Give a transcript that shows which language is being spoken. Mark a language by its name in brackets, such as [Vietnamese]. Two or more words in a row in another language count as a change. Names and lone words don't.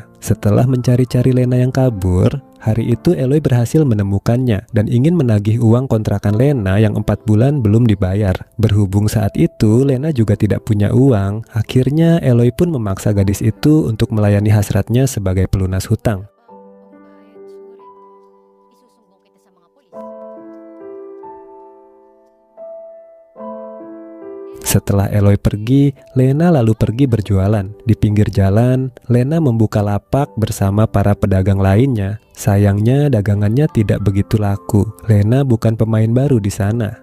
[Indonesian] Setelah mencari-cari Lena yang kabur, hari itu Eloy berhasil menemukannya dan ingin menagih uang kontrakan Lena yang 4 bulan belum dibayar. Berhubung saat itu Lena juga tidak punya uang, akhirnya Eloy pun memaksa gadis itu untuk melayani hasratnya sebagai pelunas hutang. [Filipino] Isusumbong kita sa mga pulis. [Indonesian] Setelah Eloy pergi, Lena lalu pergi berjualan. Di pinggir jalan, Lena membuka lapak bersama para pedagang lainnya. Sayangnya dagangannya tidak begitu laku. Lena bukan pemain baru di sana.